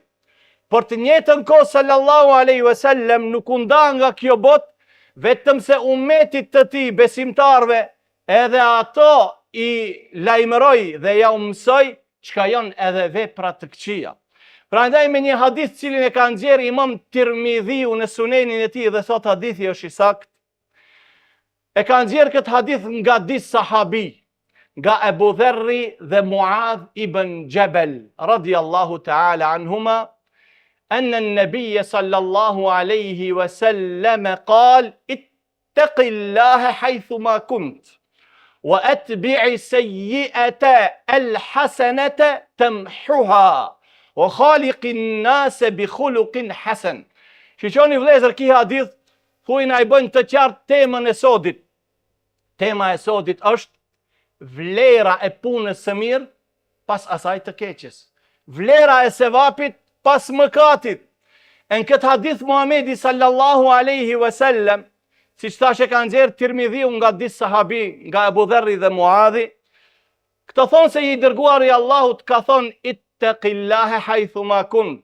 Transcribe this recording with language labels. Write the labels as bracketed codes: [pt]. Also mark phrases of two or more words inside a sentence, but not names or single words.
[sq] Por të njëjtën kohë [ar] صلى الله عليه وسلم [sq] nuk u nda nga kjo botë, vetëm se ummetit të tij besimtarve edhe ato i lajmëroi dhe ja u mësoi çka janë edhe vepra të këqija. Prandaj me një hadith cilin e ka nxjerrë Imam Tirmidhiu në Sunenin e tij dhe thot hadithi është i saktë, e ka nxjerrë këtë hadith nga disa sahabi, nga Abu Dharri dhe Muadh ibn Jabal [ar] رضي الله تعالى عنهما, أن النبي صلى الله عليه وسلم قال اتق الله حيثما كنت وأتبع السيئة الحسنة تمحها وخالق الناس بخلق حسن. [sq] Shiqoni vëllezër, ki hadith thujna i bën të qartë temën e sodit. Tema e sodit është vlera e punës së mirë pas asaj të keqes. Vlera e sevapit pas mëkatit. Në këtë hadith Muhamedi [ar] صلى الله عليه وسلم, [sq] siç thashë ka nxjerrë Tirmidhiu nga disa sahabi, nga Abu Dharri dhe Muadhi, këto thonë se i dërguari Allahut ka thonë [ar] اتق الله حيثما كنت.